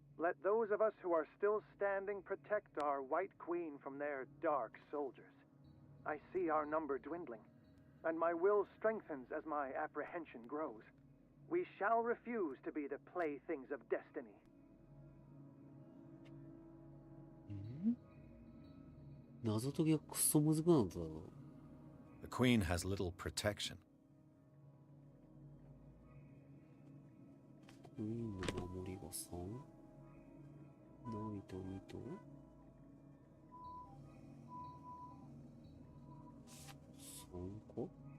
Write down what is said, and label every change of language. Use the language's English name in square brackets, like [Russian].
[English] Let those of us who are still standing protect our White Queen from their dark soldiers. I see our number dwindling, and my will strengthens as my apprehension grows. We shall refuse to be the playthings of destiny. [Japanese] 謎解きがクソむずくなっただろ。 [English] The Queen has little protection. [Japanese] クイーンの守りが3、ナイト2と3個。